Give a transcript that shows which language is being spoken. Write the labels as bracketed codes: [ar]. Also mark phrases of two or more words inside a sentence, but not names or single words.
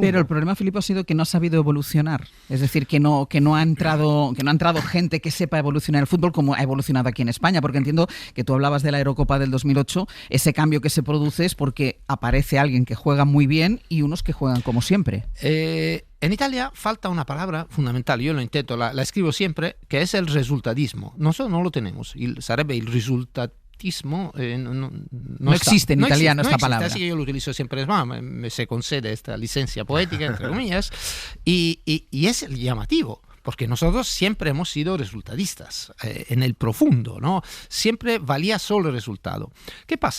[es] Pero el problema, Filipo, ha sido que no ha sabido evolucionar. Es decir, que no ha entrado gente que sepa evolucionar el fútbol como ha evolucionado aquí en España. Porque entiendo que tú hablabas de la Eurocopa del 2008. Ese cambio que se produce es porque aparece alguien que juega muy bien y unos que juegan como siempre. En Italia falta una palabra fundamental, yo lo intento, la escribo siempre, que es el resultadismo. Nosotros no lo tenemos, [it] sarebbe il risultatismo. [es] No existe en italiano esta palabra. Así que yo lo utilizo siempre, me se concede esta licencia poética, entre comillas, y es el llamativo. Porque nosotros siempre hemos sido resultadistas, en el profundo, ¿no? Siempre valía solo el resultado. ¿Qué pasa?